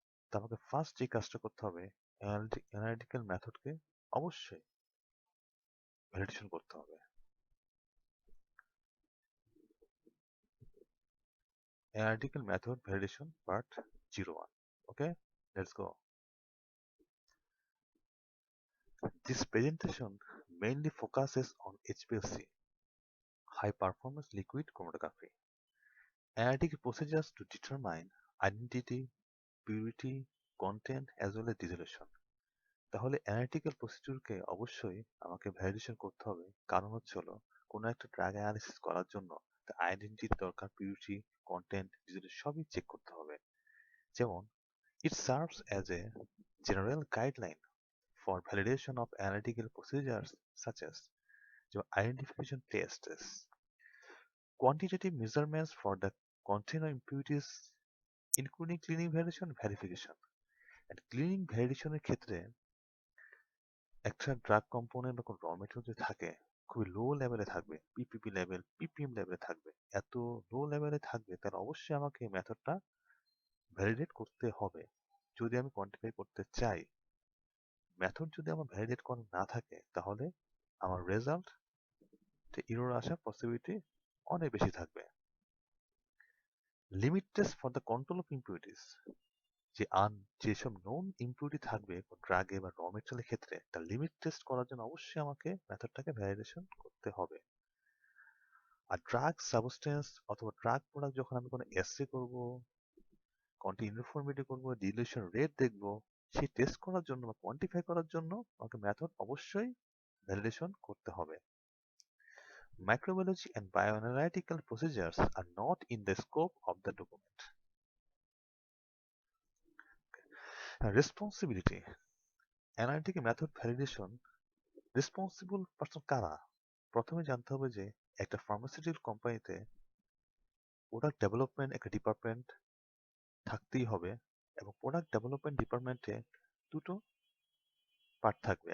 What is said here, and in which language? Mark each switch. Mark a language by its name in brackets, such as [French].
[Bangla] তো আমাকে ফার্স্ট যে কাজটা করতে হবে, অ্যানালিটিক্যাল মেথডকে অবশ্যই ভ্যালিডেশন করতে হবে। [English] Analytical method validation part 01। Okay, let's go. This presentation mainly focuses on HPLC, high performance liquid chromatography, analytic procedures to determine identity, purity, content as well as dissolution. [Bangla] তাহলে analytical প্রসিডিউরকে অবশ্যই আমাকে validation করতে হবে, কারণ হচ্ছে হলো কোনো একটা ড্রাগ অ্যানালিসিস করার জন্য তার আইডেন্টিটি দরকার, পিউরিটি, কন্টেন্ট, সবই চেক করতে হবে। [English] যেমন it serves as a general guideline for validation of analytical procedures such as identification tests, quantitative measurements for the content of impurities including cleaning validation verification. and cleaning validation [Bangla] এর ক্ষেত্রে একটা drug component বা কোনো র material যদি থাকে, খুবই লো লেভেলে থাকবে, পিপিপি লেভেল, পিপিএম লেভেলে থাকবে, এত লো লেভেলে থাকবে, তাহলে অবশ্যই আমাকে এই মেথডটা ভ্যালিডেট করতে হবে যদি আমি কোয়ান্টিফাই করতে চাই। মেথড যদি আমার ভ্যালিডেট করা না থাকে, তাহলে আমার রেজাল্ট এরর আসার পসিবিলিটি অনেক বেশি থাকবে। [English] limit test for the control of impurities, [Bangla] যেসব নন ইম্পিউরিটি থাকবে ড্রাগে বা র মেটেরিয়ালের ক্ষেত্রে, তার লিমিট টেস্ট করার জন্য অবশ্যই আমাকে মেথডটাকে ভ্যালিডেশন করতে হবে। আর ড্রাগ সাবস্টেন্স অথবা ড্রাগ প্রোডাক্ট যখন আমি কোনো এসে করব, কোয়ান্টিটি ইউনিফর্মিটি করব, ডিলিউশন রেট দেখব, সেই টেস্ট করার জন্য বা কোয়ান্টিফাই করার জন্য আমাকে মেথড অবশ্যই ভ্যালিডেশন করতে হবে। [English] Microbiology and bioanalytical procedures are not in the scope of the document. Responsibility. Analytical method validation responsible person কারা? [Bangla] প্রথমে জানতে হবে যে একটা ফার্মাসিউটিক্যাল কোম্পানিতে প্রোডাক্ট ডেভেলপমেন্ট একটা ডিপার্টমেন্ট থাকতেই হবে, এবং প্রোডাক্ট ডেভেলপমেন্ট ডিপার্টমেন্টে দুটো পার্ট থাকবে।